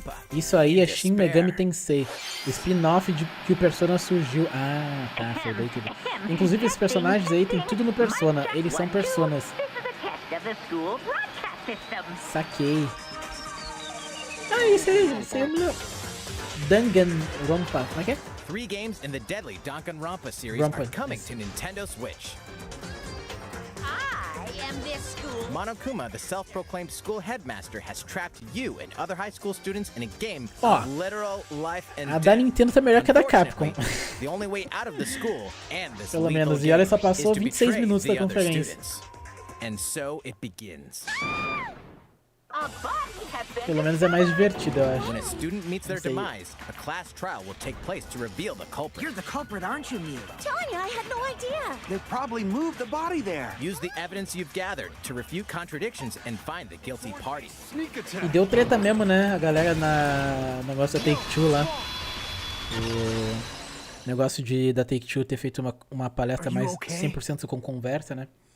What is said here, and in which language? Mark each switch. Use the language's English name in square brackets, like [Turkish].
[Portuguese] Isso aí é Shin Megami Tensei, o spin-off de que o Persona surgiu. Ah, tá, foi daí tudo. Inclusive esses personagens aí tem tudo no Persona, eles são personas. Saquei. Ah, isso aí é o meu Danganronpa, como é que é? [English] 3 games in the deadly Danganronpa series are coming to Nintendo Switch. Monokuma, the self-proclaimed school headmaster, has trapped you and other high school students in a game [Portuguese] Ó, [English] of literal life and [Portuguese] a da Nintendo tá melhor que a da Capcom. [English] The only way out of the school and this [Portuguese] Pelo menos, e olha, só passou 26 minutos da conferência. [English] And so it begins. [Portuguese] Pelo menos é mais divertido, eu acho. [English] When a student meets their demise, a class trial will take place to reveal the culprit. You're the culprit, aren't you, Mila? Telling you, I had no idea. They probably moved the body there. Use the evidence you've gathered to refute contradictions and find the guilty party. [Portuguese] E deu treta mesmo, né? A galera na negócio da Take-Two lá. O negócio da Take-Two ter feito uma palestra mais 100% com conversa, né?